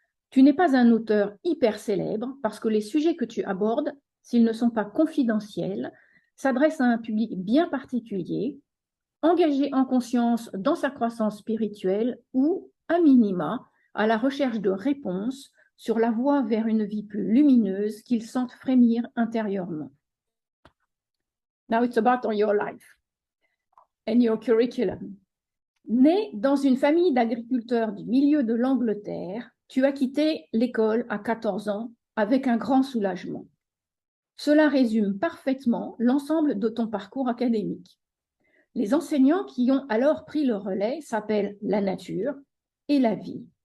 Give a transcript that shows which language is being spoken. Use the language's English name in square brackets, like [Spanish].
[French] Tu n'es pas un auteur hyper célèbre parce que les sujets que tu abordes, s'ils ne sont pas confidentiels, s'adressent à un public bien particulier, engagé en conscience dans sa croissance spirituelle ou, à minima, à la recherche de réponses sur la voie vers une vie plus lumineuse qu'il sente frémir intérieurement. [English] Now it's about your life and your curriculum. [French] Né dans une famille d'agriculteurs du milieu de l'Angleterre, tu as quitté l'école à 14 ans avec un grand soulagement. Cela résume parfaitement l'ensemble de ton parcours académique. Les enseignants qui ont alors pris le relais s'appellent la nature et la vie.